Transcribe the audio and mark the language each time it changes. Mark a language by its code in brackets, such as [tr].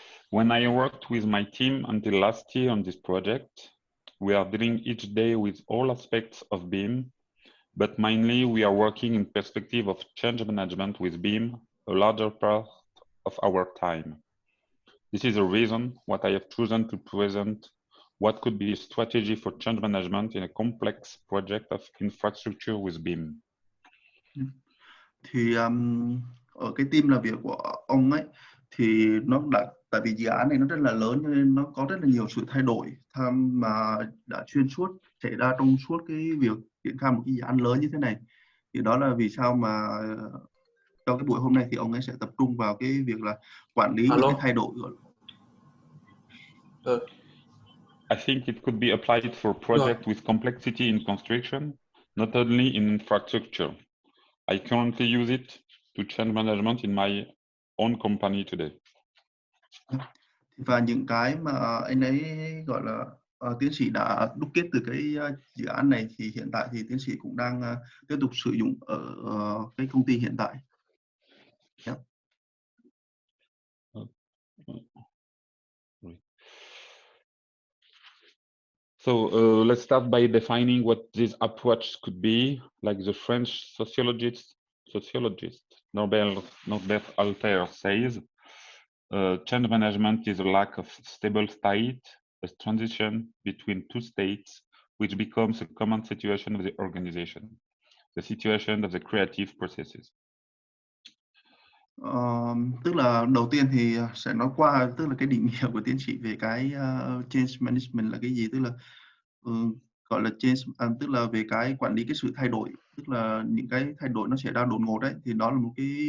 [en] When I worked with my team until last year on this project, we are dealing each day with all aspects of BIM, but mainly we are working in perspective of change management with BIM, a larger part of our time. This is the reason what I have chosen to present what could be a strategy for change management in a complex project of infrastructure with BIM. [vi] Thì ở cái team làm việc của ông ấy thì nó tại vì dự án này nó rất là lớn cho nên nó có rất là nhiều sự thay đổi mà đã xuyên suốt xảy ra trong suốt cái việc triển khai một cái dự án lớn như thế này. Thì đó là vì sao mà trong cái buổi hôm nay thì ông ấy sẽ tập trung vào cái việc là quản lý những cái thay đổi. [en] I think it could be applied for projects with complexity in construction, not only in infrastructure. I currently use it to change management in my own company today. [vi] Và những cái mà anh ấy gọi là tiến sĩ đã đúc kết từ cái dự án này thì hiện tại thì tiến sĩ cũng đang tiếp tục sử dụng ở cái công ty hiện tại. [en] Yeah. So let's start by defining what this approach could be. Like the French sociologist Norbert Alter says, Change management is a lack of stable state, a transition between two states, which becomes a common situation of the organization, the situation of the creative processes. [vi] Tức là đầu tiên thì sẽ nói qua tức là cái định nghĩa của tiến sĩ về cái change management là cái gì, tức là gọi là change, tức là về cái quản lý cái sự thay đổi, tức là những cái thay đổi nó xảy ra đột ngột đấy, thì đó là một cái